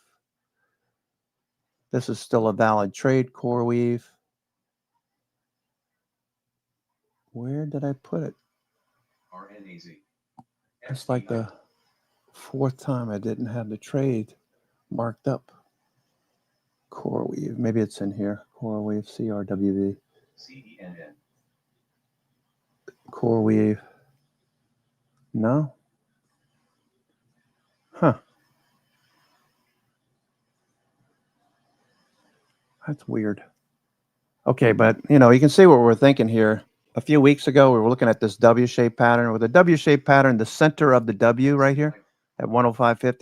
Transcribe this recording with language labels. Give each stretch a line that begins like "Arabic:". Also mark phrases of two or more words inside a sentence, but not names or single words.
English: This is still a valid trade, CoreWeave. Where did I put it? RNAZ. It's like the 4th time I didn't have the trade marked up. CoreWeave. Maybe it's in here. CoreWeave, CRWV. CENN. CoreWeave. No? Huh. That's weird. Okay, but you can see what we're thinking here. A few weeks ago, we were looking at this W-shaped pattern. With a W-shaped pattern, the center of the W right here at 105.50.